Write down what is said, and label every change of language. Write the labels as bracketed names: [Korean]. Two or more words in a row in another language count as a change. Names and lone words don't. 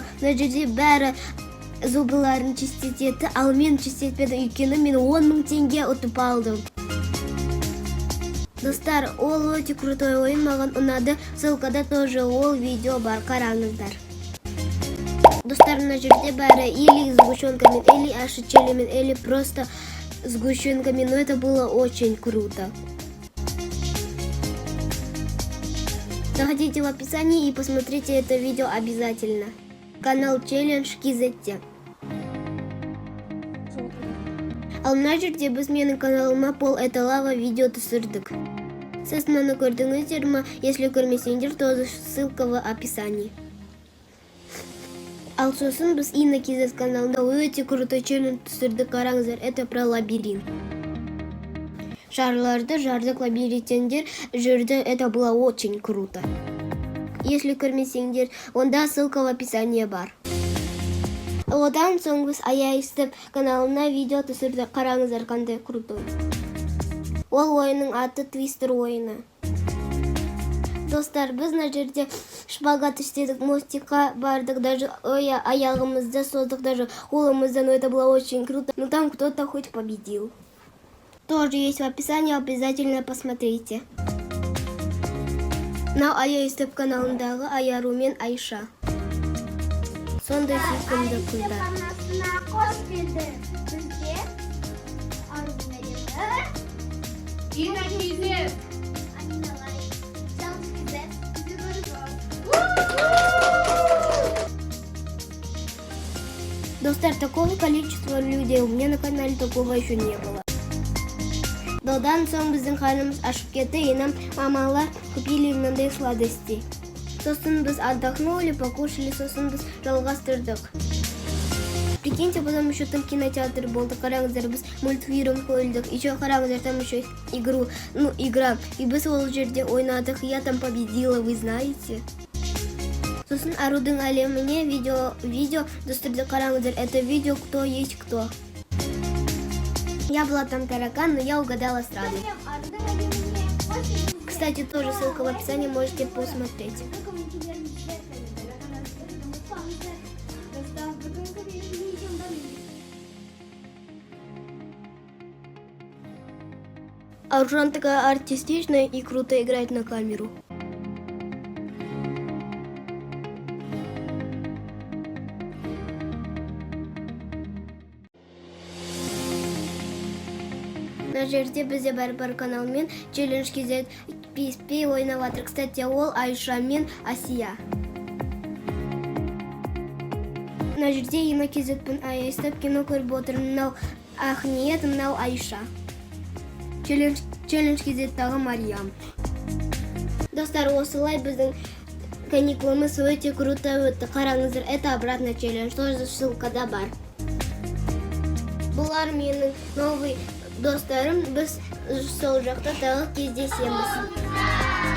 [Kazakh] Мына жерде бәрі зубыларын чистетеді, ал мен чистетпедім, өйткені мен 10 000 теңге ұтып алдым. Достар, ол өте крутой ойын, маған ұнады. Ссылкада тоже ол видео бар, қараңыздар. Достар, мына жерде бәрі или сгущенкамен, [Russian] или ашичелемен, или просто сгущенками, но это было очень круто. Заходите в описании и посмотрите это видео обязательно. Канал Челлендж KZT. [Kazakh] Ал мына жерде біз менің каналыма [Russian] пол это лава [Kazakh] видео түсірдік. Сіз мынаны көрдіңіздер ма? [Russian] Если көрмесеңдер, то ссылка в описании. [Kazakh] Ал сосын біз Инна KZ каналында өте крутой челлендж түсірдік, қараңыздар. [Russian] Это про лабиринт. [Kazakh] Шарларды жардық, лабиринттендер жүрді. [Russian] Это было очень круто. Если көрмесеңдер, онда ссылка в описании бар. [Kazakh] Одан соң біз аяйстып каналына видео түсірдік, қараңыздар, қандай крутой. Ол ойынның аты твистер ойыны. Достар, біз мына жерде шпагат істедік, мостикқа бардық, даже аяғымызды создық, даже қолымызды, [Russian] но это было очень круто. Но там кто-то хоть победил. Тоже есть в описании, обязательно посмотрите. [Kazakh] Мынау аяйстып каналындағы Аяру мен Айша. Сондай сүйкімді қыздар. Инна KZ. Достар, [Russian] такого количества людей у меня на канале такого еще не было. [Kazakh] Додан соң біздің қарнымыз ашып кетті, [Russian] и нам мамалар купили мынандай сладостей. [Kazakh] Сосын біз [Russian] отдохнули, покушали, [Kazakh] сосын біз жалғастырдық. [Russian] Прикиньте, потом еще там кинотеатр [Kazakh] болды, қараңыздар, біз мультфильм қойдық. Еще қараңыздар, [Russian] там еще игра. [Kazakh] И біз ол жерде ойнадық, [Russian] я там победила, вы знаете. [Kazakh] Сосын Арудың әлеміне видео достырдық, қараңыздар. Это видео «Кто есть кто». Я была там таракан, но я угадала сразу. Кстати, тоже ссылка в описании, можете посмотреть. Аружан такая артистичная и круто играет на камеру. Мына жерде бізде бар каналмен челлендж KZ PSP ойнап жатыр. Кстати, ол Айша мен Асия. Мына жерде Инна KZ пен аяйстап кино көріп отыр. Мынау Ахниет, мынау Айша. Челлендж KZ-тағы Мариям. Достар, осылай біздің каникулымыз өте круто өтті. Қараңыздар, [Russian] это обратно челлендж, тоже [Kazakh] ссылкада бар. Бұлар менің новый достарым, біз сол жақта тағы кездесеміз.